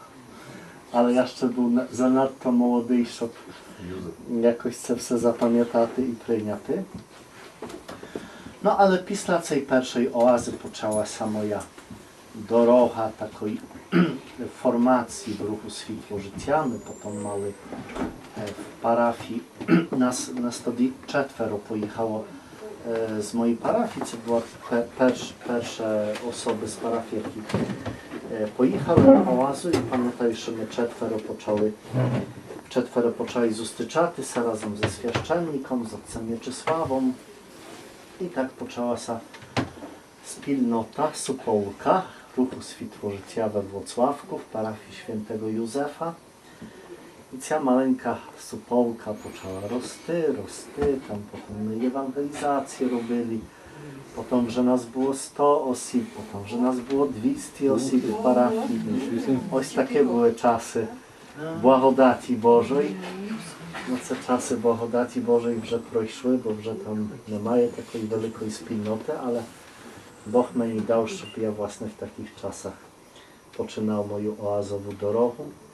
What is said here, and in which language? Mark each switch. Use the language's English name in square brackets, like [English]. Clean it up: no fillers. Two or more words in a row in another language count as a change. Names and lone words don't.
[Ukrainian] Але я ще був занадто молодий, щоб якось це все запам'ятати і прийняти. Ну, але після цієї першої оази почалася моя дорога такої формації в руху світло життя. Ми потім мали в [Polish] parafii, nas [Ukrainian] тоді 4 поїхало з моєї парафії. Це була перші особи з парафії, які поїхали на оазу. І пам'ятаю, що ми 4 почали зустрічатися разом зі священником, з отцем Mieczysławом. І так почалася спільнота, суполка руху світло життя [Polish] we Włocławku, w parafii świętego Józefa. [Ukrainian] I ця маленька суполка почала рости, там потім ми євангелізації робили, потім вже нас було 100 осіб, потім вже нас було 200 осіб в парафії. Ось такі були часи благодаті Божої. No це часи благодаті Божої вже пройшли, бо вже там немає такої великої спільноти, але Бог мені дав, щоб я власне в таких часах починав мою oazową дорогу.